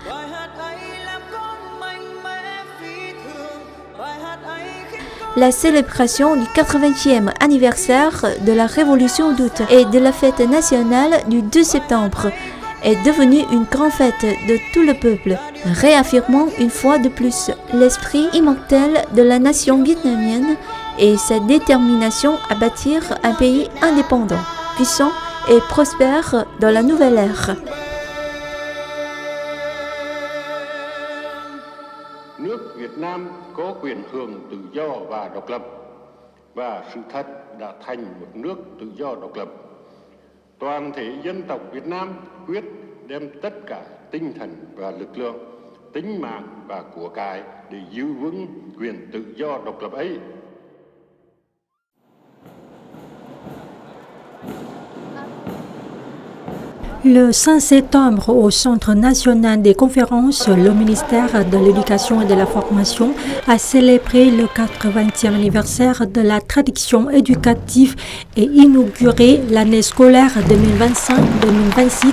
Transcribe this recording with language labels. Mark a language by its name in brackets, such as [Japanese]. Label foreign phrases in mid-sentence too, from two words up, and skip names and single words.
[French] La célébration du 80e anniversaire de la Révolution d'août et de la fête nationale du 2 septembre est devenue une grande fête de tout le peuple, réaffirmant une fois de plus l'esprit immortel de la nation vietnamienne et sa détermination à bâtir un pays indépendant, puissant et prospère dans la nouvelle ère. [Vietnamese] Nước Việt Nam có quyền hưởng tự do và độc lập, và sự thật đã thành một nước tự do độc lập. Toàn thể dân tộc Việt Nam quyết đem tất cả tinh thần và lực lượng, tính mạng và của cải để giữ vững quyền tự do độc lập ấy. [French] Le 5 septembre, au Centre national des conférences, le ministère de l'Éducation et de la Formation a célébré le 80e anniversaire de la tradition éducative et inauguré l'année scolaire 2025-2026.